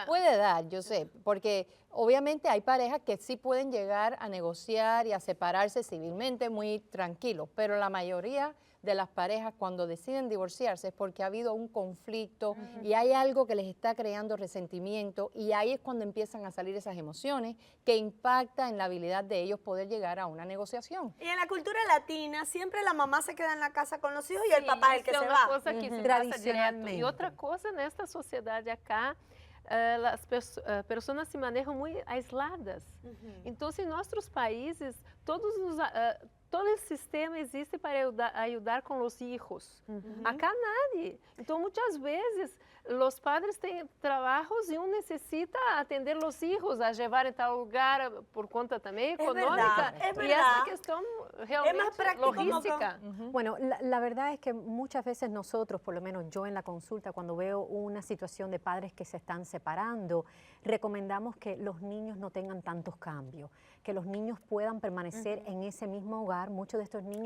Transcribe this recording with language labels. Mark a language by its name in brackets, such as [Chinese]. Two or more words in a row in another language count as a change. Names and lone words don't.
[Spanish] puede dar, yo sé, porque obviamente hay parejas que sí pueden llegar a negociar y a separarse civilmente muy tranquilos, pero la mayoría de las parejas cuando deciden divorciarse es porque ha habido un conflicto y hay algo que les está creando resentimiento y ahí es cuando empiezan a salir esas emociones que impacta en la habilidad de ellos poder llegar a una negociación. Y en la cultura latina siempre la mamá se queda en la casa con los hijos y el papá es el que [Portuguese] Isso [Spanish] se [Portuguese] é uma [Spanish] va. [Portuguese] coisa que se passa direto. Tradicionalmente. E outra coisa, nesta sociedade acá, as pessoas se manejam muito aisladas. Então, em nossos países, todo o sistema existe para ajudar com os filhos. [Spanish] Acá nadie. [Portuguese] Então, muitas vezes, os padres têm trabalhos e necessita atender os filhos, a levar em tal lugar por conta também econômica. [Spanish] verdad, es [Portuguese] E [Spanish] verdad. [Portuguese] essa questão realmente [Spanish] práctico como [Portuguese] logística. [Spanish] Bueno, la verdad es que muchas veces nosotros, por lo menos yo en la consulta, cuando veo una situación de padres que se están separando, recomendamos que los niños no tengan tantos cambios, que los niños puedan permanecer en ese mismo hogar. Muchos de estos niños